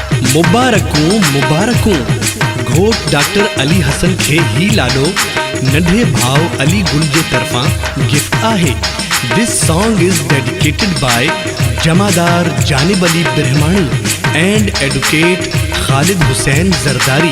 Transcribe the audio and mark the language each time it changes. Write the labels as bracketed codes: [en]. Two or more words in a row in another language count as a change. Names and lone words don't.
[sd] मुबारकूं मुबारकूं घोट डॉक्टर अली हसन खे ही लाडो नंढे भाव अली गुल जे तरफा गिफ्ट आहे। [en] this song is dedicated by जमादार जानिब अली ब्रह्माणी and advocate खालिद हुसैन जरदारी।